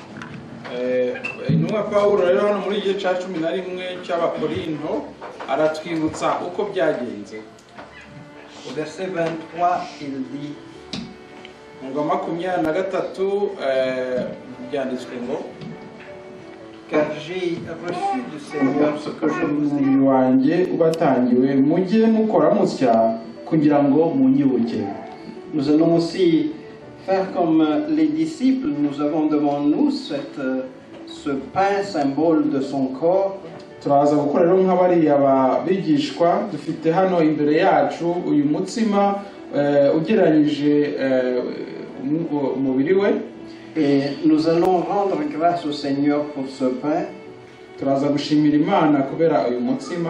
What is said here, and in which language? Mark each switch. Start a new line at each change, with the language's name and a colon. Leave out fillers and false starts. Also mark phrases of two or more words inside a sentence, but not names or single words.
French: Au verset 23, il dit, car j'ai reçu du Seigneur ce que je vous ai dit. Nous allons aussi faire comme les disciples. Nous avons devant nous ce pain symbole de son corps.
Kinyarwanda: turaza gukora rero nk'abariya bigishwa dufite hano imbere yacu uyu mutsima ugereranyije umubiri we.
French: Et nous allons rendre grâce au Seigneur pour ce pain.
Kinyarwanda: Turaza gushimira Imana kubera uyu mutsima.